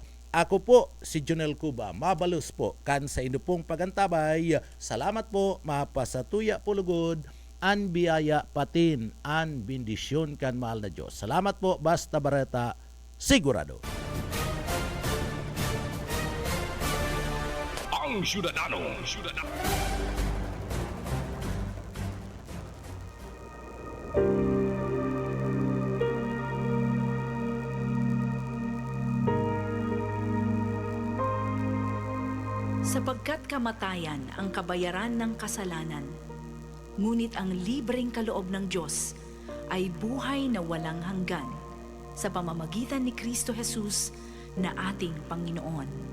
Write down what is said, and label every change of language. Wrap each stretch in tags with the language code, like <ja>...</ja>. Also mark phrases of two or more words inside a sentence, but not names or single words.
<bik>Ako po si Jonel Cuba, mabalos po kan sa inyo pong pagantabay. Salamat po, mapasatuya po lugod, an biyaya patin, an bendisyon kan mahal na Diyos. Salamat po, basta bareta, sigurado. Ang Ciudadano.</bik> <tl>Sapagkat kamatayan ang kabayaran ng kasalanan, ngunit ang libreng kaloob ng Diyos ay buhay na walang hanggan sa pamamagitan ni Kristo Jesus na ating Panginoon.</tl>